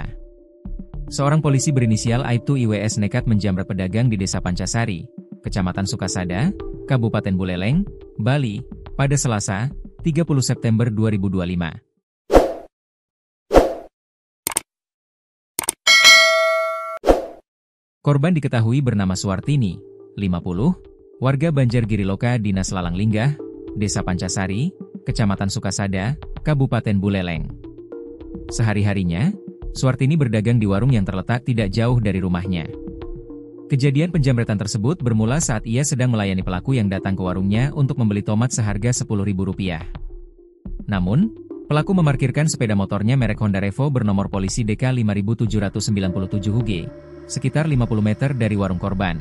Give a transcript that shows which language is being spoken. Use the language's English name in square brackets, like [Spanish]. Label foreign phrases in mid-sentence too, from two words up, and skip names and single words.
[Indonesian] Seorang polisi berinisial Aibtu IWS nekat menjamret pedagang di Desa Pancasari, Kecamatan Sukasada, Kabupaten Buleleng, Bali, pada Selasa, 30 September 2025. Korban diketahui bernama Suwartini, 50, warga Banjargiriloka Dinas Lalang Linggah, Desa Pancasari, Kecamatan Sukasada, Kabupaten Buleleng. Sehari-harinya, Suwartini berdagang di warung yang terletak tidak jauh dari rumahnya. Kejadian penjamretan tersebut bermula saat ia sedang melayani pelaku yang datang ke warungnya untuk membeli tomat seharga Rp10.000. Namun, pelaku memarkirkan sepeda motornya merek Honda Revo bernomor polisi DK 5797 UG, sekitar 50 meter dari warung korban.